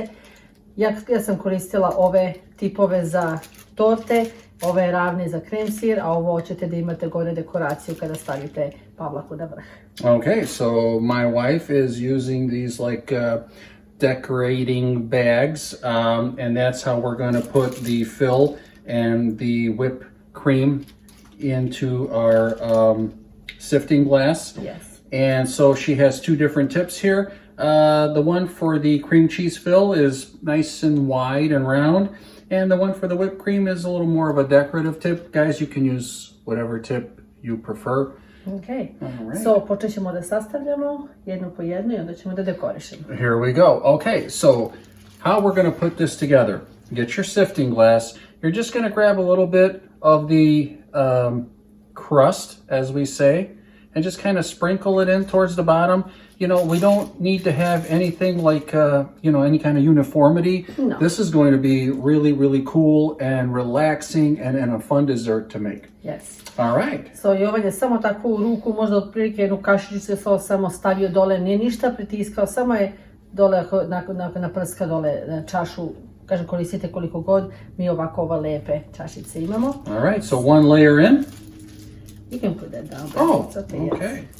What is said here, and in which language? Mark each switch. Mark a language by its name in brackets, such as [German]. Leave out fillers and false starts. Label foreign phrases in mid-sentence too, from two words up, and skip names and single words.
[Serbian] Ja sam koristila ove tipove za torte, ove ravne za krem sir, a ovo hoćete da imate gore dekoraciju kada stavite pavlaku na vrh. [English] Okay, so my wife is using these like decorating bags, and that's how we're going to put the fill and the whipped cream into our sifting glass. Yes. And so she has two different tips here. The one for the cream cheese fill is nice and wide and round, and the one for the whipped cream is a little more of a decorative tip. Guys, you can use whatever tip you prefer. Ok, Alright. [Serbian] so počet ćemo da sastavljamo jedno po jedno i onda ćemo da dekorišemo. [English] Here we go. Okay, so how we're going to put this together. Get your sifting glass. You're just going to grab a little bit of the crust, as we say, and just kind of sprinkle it in towards the bottom. You know, we don't need to have anything like, any kind of uniformity. No. This is going to be really, really cool and relaxing and a fun dessert to make. Yes. All right. So, [Serbian] Jovan je samo tako u ruku, možda otprilike jednu kašičicu so samo stavio dole, nije ništa pritiskao, samo je dole naprska dole na čašu. Kažem, koristite koliko god, mi ovako ove lepe čašice imamo. [English] All right, so one layer in. You can put that down. but Oh, it's okay. Yes. okay.